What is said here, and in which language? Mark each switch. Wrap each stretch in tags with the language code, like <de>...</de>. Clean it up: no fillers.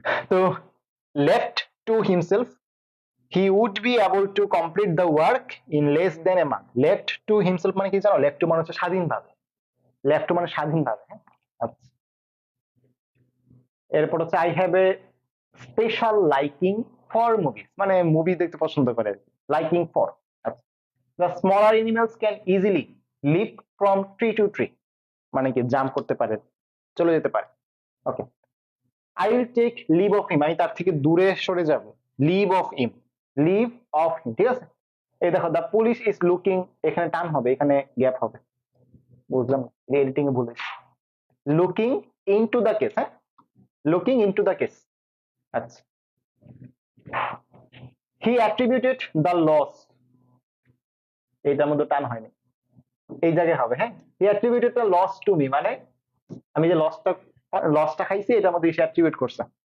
<en>তো left to himself, he would be able to complete the work in less than a month.</en> <bn>left to himself মানে কি জানো? left to মানে হচ্ছে স্বাধীনভাবে, left to মানে স্বাধীনভাবে, হ্যাঁ। আচ্ছা, এরপর হচ্ছে</bn> <en>I have a special liking for movies,</en> <bn>মানে মুভি দেখতে পছন্দ করে,</bn> <en>liking for। আচ্ছা, the smaller animals can easily leap from tree to tree,</en> <bn>মানে কি জাম্প করতে পারে, চলে যেতে পারে।</bn> <en>okay, I will take leave of him,</en> <bn>আমি তার থেকে দূরে সরে যাব,</bn> <en>leave of him, leave of him, ঠিক আছে।</en> <bn>এই দেখো,</bn> <en>the police is looking,</en> <bn>এখানে টান হবে, এখানে গ্যাপ হবে, বুঝলাম, এডিটিং এ ভুল হয়েছে।</bn> <en>looking into the case, হ্যাঁ, looking into the case।</en> <bn>আচ্ছা,</bn> <en>he attributed the loss,</en> <bn>এইটার মধ্যে টান হয়নি, এই জায়গায় হবে, হ্যাঁ।</bn> <en>he attributed the loss to me,</en> <bn>মানে আমি যে লসটা খাইছি এটার মধ্যে সে অ্যাট্রিবিউট করছে।</bn>